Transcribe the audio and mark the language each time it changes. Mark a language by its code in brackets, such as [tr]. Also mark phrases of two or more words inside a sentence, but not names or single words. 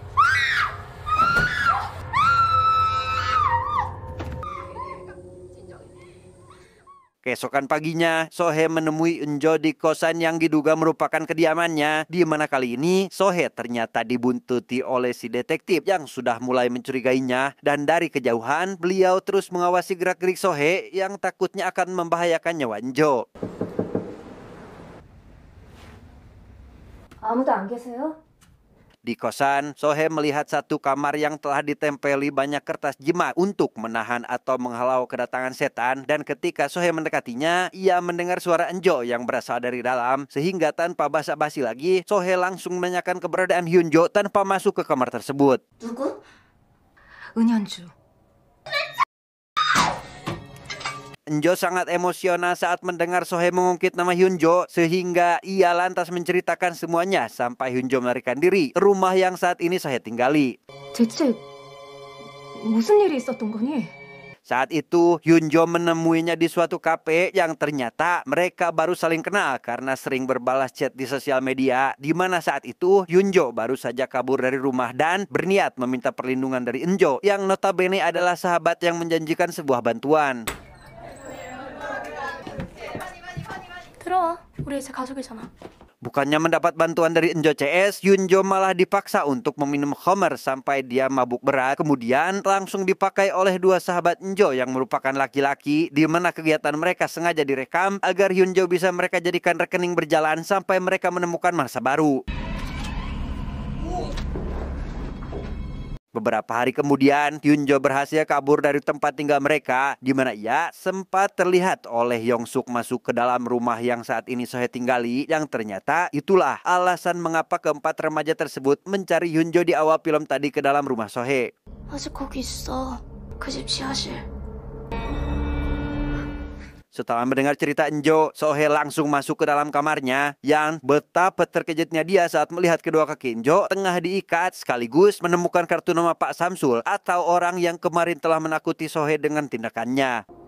[id] Keesokan paginya, Sohe menemui Enjo di kosan yang diduga merupakan kediamannya, di mana kali ini Sohe ternyata dibuntuti oleh si detektif yang sudah mulai mencurigainya, dan dari kejauhan beliau terus mengawasi gerak-gerik Sohe yang takutnya akan membahayakan nyawa Enjo. [ko] 아무도 안 계세요? [id] Di kosan, Sohe melihat satu kamar yang telah ditempeli banyak kertas jimat untuk menahan atau menghalau kedatangan setan, dan ketika Sohe mendekatinya, ia mendengar suara Enjo yang berasal dari dalam, sehingga tanpa basa-basi lagi, Sohe langsung menanyakan keberadaan Hyunjo tanpa masuk ke kamar tersebut. [ko] 누구? 은현주. [id] Enjo sangat emosional saat mendengar Sohe mengungkit nama Hyunjo, sehingga ia lantas menceritakan semuanya sampai Hyunjo melarikan diri ke rumah yang saat ini Sohe tinggali. [ko] 대체 무슨 일이 있었던 거니? [id] Saat itu, Hyunjo menemuinya di suatu kafe yang ternyata mereka baru saling kenal karena sering berbalas chat di sosial media, di mana saat itu Hyunjo baru saja kabur dari rumah dan berniat meminta perlindungan dari Enjo yang notabene adalah sahabat yang menjanjikan sebuah bantuan. [ko] 들어와. 우리 이제 가족이잖아. [id] Bukannya mendapat bantuan dari Enjo CS, Hyunjo malah dipaksa untuk meminum khamar sampai dia mabuk berat. Kemudian langsung dipakai oleh dua sahabat Enjo yang merupakan laki-laki, di mana kegiatan mereka sengaja direkam agar Hyunjo bisa mereka jadikan rekening berjalan sampai mereka menemukan mangsa baru. Beberapa hari kemudian, Hyunjo berhasil kabur dari tempat tinggal mereka, di mana ia sempat terlihat oleh Yongsuk masuk ke dalam rumah yang saat ini Sohe tinggali, yang ternyata itulah alasan mengapa keempat remaja tersebut mencari Hyunjo di awal film tadi ke dalam rumah Sohe. [ko] 아직 거기 있어. 그 집 지하실. [id] Setelah mendengar cerita Enjo, Sohe langsung masuk ke dalam kamarnya, yang betapa terkejutnya dia saat melihat kedua kaki Enjo tengah diikat sekaligus menemukan kartu nama Pak Samsul atau orang yang kemarin telah menakuti Sohe dengan tindakannya.